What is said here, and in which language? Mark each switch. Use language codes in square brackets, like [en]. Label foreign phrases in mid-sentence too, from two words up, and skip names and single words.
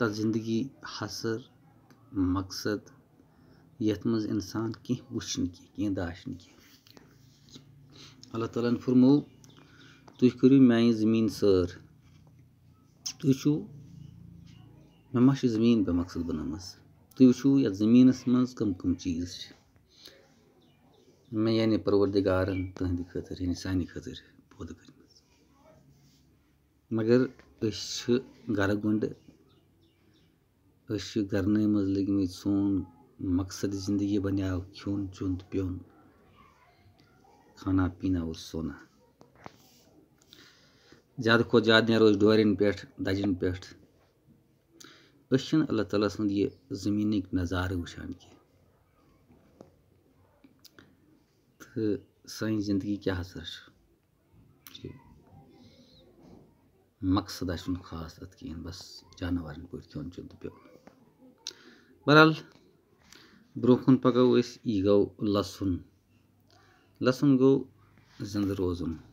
[ks] تتھ زندگی حژر مقصد یتھ منٛز انسان کینٛہہ وٕچھِ نہٕ کینٛہہ داش نہٕ کینٛہہ اللہ تعالیٰ ہن فرموو تُہۍ کٔرِو میانہِ زٔمیٖن سٲر تُہۍ وٕچھِو مےٚ ما چھِ زٔمیٖن بے مقصد بنٲومٕژ تُہۍ وٕچھِو یتھ زٔمیٖنس منٛز کم کم چیٖز چھِ مےٚ یعنی پروردگارن تٕہنٛدِ خٲطرٕ یعنی سانہِ خٲطرٕ پٲدٕ کٔرمٕژ مگر أسۍ چھِ گرٕ گُنڈٕ أسۍ چھِ گرنٕے منٛز لٔگمٕتۍ سون مقصد زندگی بنیٛاو کھیوٚن چیوٚن تہٕ پیوٚن [ur] کھانا پینا اور سونا [ks] زیادٕ کھۄتہٕ زیادٕ نیرو أسۍ ڈورٮ۪ن پٮ۪ٹھ دَجٮ۪ن پٮ۪ٹھ أسۍ چھِنہٕ اللہ تعالیٰ سُنٛد یہِ زٔمیٖنٕکۍ نظارٕ وٕچھان کینٛہہ تہٕ سٲنۍ زندگی کیٛاہ ہسا چھِ مقصد چھُنہٕ خاص تَتھ کِہیٖنۍ بس جاناوارن پٲٹھۍ کھیوٚن چیوٚن تہٕ پیوٚن بہرحال برونٛہہ کُن پَکو أسۍ یہِ گوٚو لَسُن لَسُن گوٚو زِندٕ روزُن